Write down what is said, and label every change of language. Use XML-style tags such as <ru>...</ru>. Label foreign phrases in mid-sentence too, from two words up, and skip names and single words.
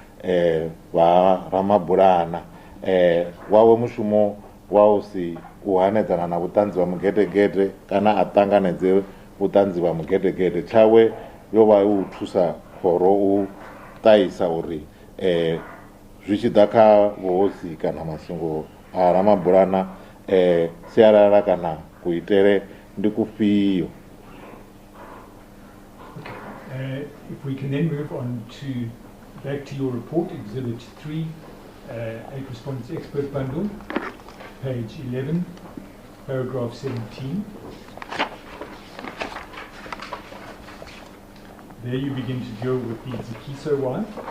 <ve>vha Ramabulana wawe mushumo wa u si u hanedzana na vhuṱanzi vha mugedegede kana a ṱanganedze vhuṱanzi vha mugedegede tshawe yo vha u thusa khoro u ṱahisa uri zwi tshi ḓa kha vhuhosi kana masungo a Ramabulana sialala kana kuitele ndi kufhio.</ve> <en>If we can then move on to back to your report, Exhibit 3, 8 Respondents Expert Bundle, page 11, paragraph 17. There you begin to deal with the Zigiso wife.</en>